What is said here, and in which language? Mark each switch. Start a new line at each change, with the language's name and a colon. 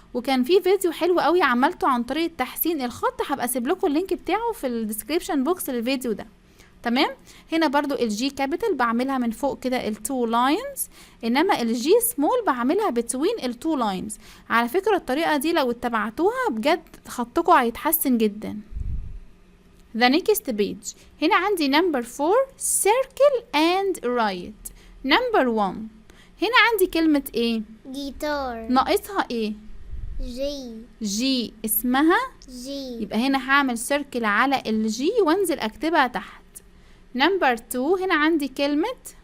Arabic: وكان في فيديو حلو قوي عملته عن طريقه تحسين الخط، هبقى اسيب لكم اللينك بتاعه في الديسكريبشن بوكس للفيديو ده. تمام. هنا برضو الجي كابيتال بعملها من فوق كده التو لاينز، انما الجي سمول بعملها بتوين التو لاينز. على فكره الطريقه دي لو اتبعتوها بجد خطكم هيتحسن جدا.
English: The next page.
Arabic: هنا عندي
English: number 4 circle and write. number 1
Arabic: هنا عندي كلمة ايه؟ جيتار. ناقصها ايه؟ جي اسمها جي. يبقى هنا هعمل سيركل على الجي وانزل اكتبها تحت.
English: number 2
Arabic: هنا عندي كلمة